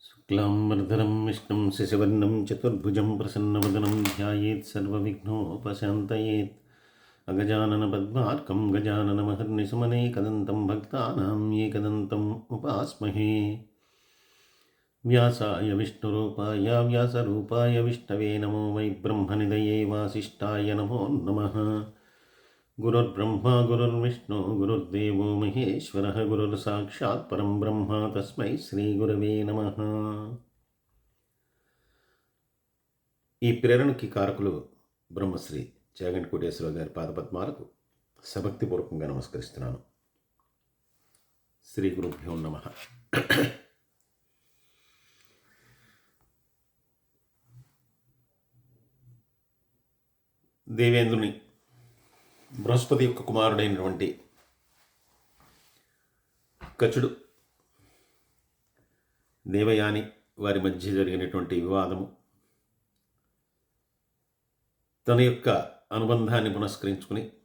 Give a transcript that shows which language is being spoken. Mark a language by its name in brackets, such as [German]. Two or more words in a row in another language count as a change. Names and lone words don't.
[Sanskrit] शुक्लाम्बरधरं विष्णुं शशिवर्णं चतुर्भुजं प्रसन्नवदनं ध्यायेत् सर्वविघ्नोपशान्तयेत् अगजाननपद्मार्कं गजाननमहर्निशमनेकदन्तं भक्तानां एकदन्तम् उपास्महे। व्यासाय विष्णुरूपाय व्यासरूपाय विष्णवे नमो वै ब्रह्मनिधये वासिष्ठाय नमो नमः। गुरुर्ब्रह्मा गुरुर्विष्णु गुरुर्देवो महेश्वरः गुरुर्साक्षात् परं ब्रह्म तस्मै శ్రీగురవే నమః। [Telugu] ఈ ప్రేరణకి కారకులు బ్రహ్మశ్రీ చాగంటి కోటేశ్వరరావు గారి పాదపద్మాలకు సభక్తిపూర్వకంగా నమస్కరిస్తున్నాను. [Sanskrit] శ్రీ గురుభ్యో నమః. [Telugu] దేవేంద్రుని బృహస్పతి యొక్క కుమారుడైనటువంటి కచుడు దేవయాని వారి మధ్య జరిగినటువంటి వివాదము తన యొక్క అనుబంధాన్ని పునస్కరించుకుని